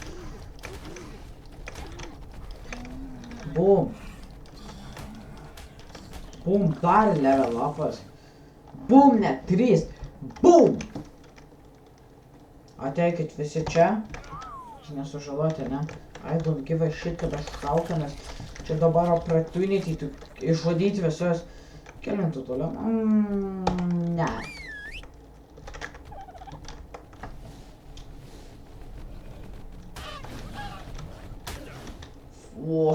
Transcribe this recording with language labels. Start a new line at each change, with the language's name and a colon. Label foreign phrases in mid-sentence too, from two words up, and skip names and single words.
Lithuanian: Bum. Bum, dar level upas. Bum, net 3. Bum! Ateikit visi čia. Nesužaloti, ne?
English: I don't give a shit,
Lithuanian: kad aš šaukiu, nes čia dabar opportunity išžudyti visus. Kelintų toliau? Ne. O.